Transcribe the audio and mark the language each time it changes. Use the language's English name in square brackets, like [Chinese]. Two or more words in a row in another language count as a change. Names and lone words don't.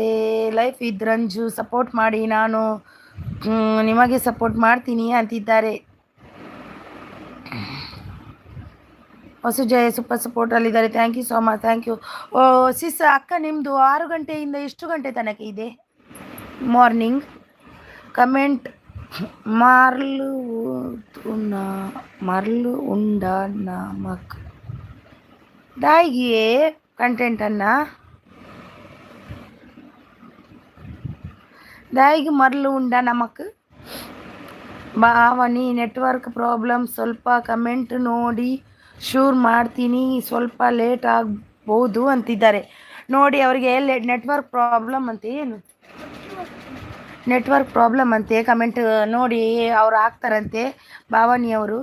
[Kannada] ಲೈಫ್ ಇದ್ ರಂಜು ಸಪೋರ್ಟ್ ಮಾಡಿ, ನಾನು ನಿಮಗೆ ಸಪೋರ್ಟ್ ಮಾಡ್ತೀನಿ ಅಂತಿದ್ದಾರೆ. [English] ವಸುಜಯ super support ಅಲ್ಲಿದ್ದಾರೆ. thank you so much. thank you. [Kannada] ಓ ಸಿಸ್ ಅಕ್ಕ, ನಿಮ್ಮದು 6 ಗಂಟೆಯಿಂದ ಎಷ್ಟು ಗಂಟೆ ತನಕ ಇದೆ ಮಾರ್ನಿಂಗ್? [Tulu] ಕಮೆಂಟ್ ಮರ್ಲು ಉಂಡ ನಮಕ್ ದಾಯಿಗೆ ಕಂಟೆಂಟನ್ನು ದಾಯಿಗೆ ಮರಳು ಉಂಡ ನಮಕ್. [Kannada] ಭಾವನಿ [English] network problem, [Kannada] ಸ್ವಲ್ಪ ಕಮೆಂಟ್ ನೋಡಿ ಶೂರ್ ಮಾಡ್ತೀನಿ, ಸ್ವಲ್ಪ ಲೇಟ್ ಆಗ್ಬೋದು ಅಂತಿದ್ದಾರೆ ನೋಡಿ. ಅವರಿಗೆ [English] network problem [Kannada] ಅಂತ, ಏನು [English] network problem [Kannada] ಅಂತೆ. ಕಮೆಂಟ್ ನೋಡಿ ಅವ್ರು ಹಾಕ್ತಾರಂತೆ ಭಾವನಿಯವರು.